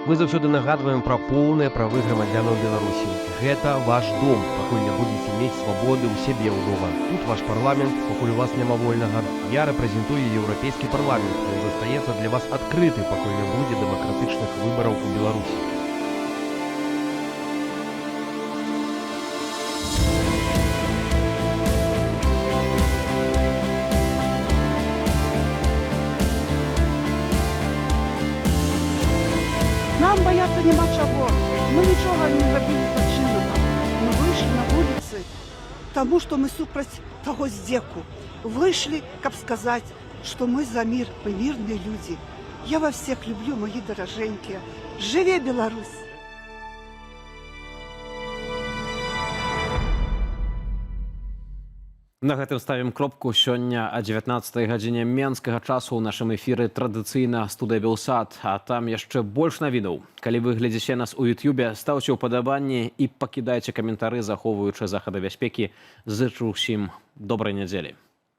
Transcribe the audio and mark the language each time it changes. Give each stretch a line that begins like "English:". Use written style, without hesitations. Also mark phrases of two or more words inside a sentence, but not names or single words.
Belarusian: Мы заўсёды нагадваем пра поўныя правы грамадзянаў Беларусі. Гэта ваш дом, пакуль не будзеце мець свабоды ў сябе ўдома. Тут ваш парламент, пакуль у вас няма вольнага. Я рэпрэзентую еўрапейскі парламент. Ён застаецца для вас адкрыты, пакуль не будзе дэмакратычных выбараў у Беларусі.
Ukrainian: Нам бояться нема чого. Ми нічого не зробили злочинного. Ми вийшли на вулиці, тому що ми супроть того здеку. Вийшли, каб сказати, що ми за мир, ми мирні люди. Я вас всіх люблю, мої дороженькі. Живе Білорусь!
Belarusian: На гэтым ставім кропку. Сёння о 19 гадзіне менскага часу ў нашым эфіры традыцыйна студыя «Белсад», а там яшчэ больш навінаў. Калі вы глядзіце нас у Ютубе, стаўце ўпадабанні і пакідайце каментары, захоўваючы захады бяспекі. Зычу ўсім добрай нядзелі.